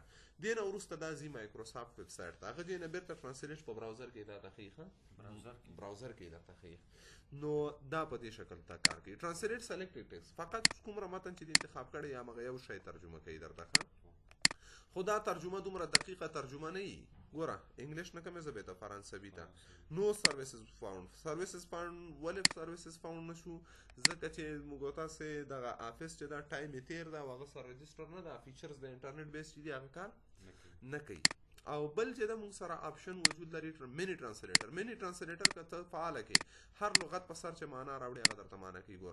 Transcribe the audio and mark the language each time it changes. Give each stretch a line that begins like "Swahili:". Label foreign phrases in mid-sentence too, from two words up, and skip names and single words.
Pashto: دې نه وروسته دا ځي مایکروسافټ
English: web site
Pashto: ته. هغه دې نه بېرته ټرانسلیټ په براوزر کې درته ښیي، براوزر کې درته ښیي. نو دا په دې شکل ته کار کوي.
English: translate selected text,
Pashto: فقط کومره متن چې دې انتخاب کړی یا هغه یو شی ترجمه کوي درته. خو دا ترجمه دومره دقیقه ترجمه نه وي. ګوره انګلیش نه کومې ژبې ته؟ فرانسوي ته. نو
English: services found. services found
Pashto: ولې
English: services found
Pashto: نه شو؟ ځکه چې موږ تاسې دغه آفس چې دا ټایم یې تېر ده او هغه سره رجسټر نه ده، فیچرز د
English: internet base
Pashto: چې دي هغه کار نه کوي. او بل چې د موږ سره آپشن وجود لري
English: mini translator
Pashto: که ته فعاله کې هر لغت په سر چې معنا راوړي هغه درته معنا کوي.